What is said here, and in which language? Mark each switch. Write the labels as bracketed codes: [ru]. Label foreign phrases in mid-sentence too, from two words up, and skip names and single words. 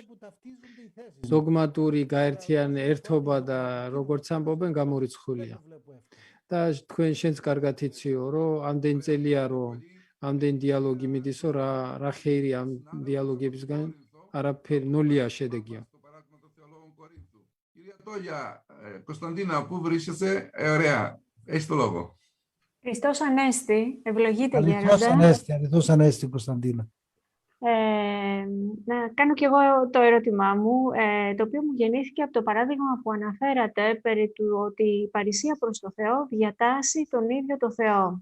[ka] დოგმატური ერთობა და როგორც ამბობენ გამორიცხულია. და თქვენ შენც კარგად იციო რომ ამდენ წელია რომ ამდენ დიალოგი მიდისო რა ხეირი ამ დიალოგებისგან არაფერი ნულია შედეგია. [el] Κυρία Τόλια, Κωνσταντίνα, πού βρίσκεσαι? Ωραία, έχεις το λόγο. Χριστός Ανέστη, ευλογείτε γέροντα. Χριστός Ανέστη, Κωνσταντίνα. Να κάνω κι εγώ το ερώτημά μου, το οποίο μου γεννήθηκε από το παράδειγμα που αναφέρατε περί του ότι η παρησία προς το Θεό διατάσσει τον ίδιο το Θεό.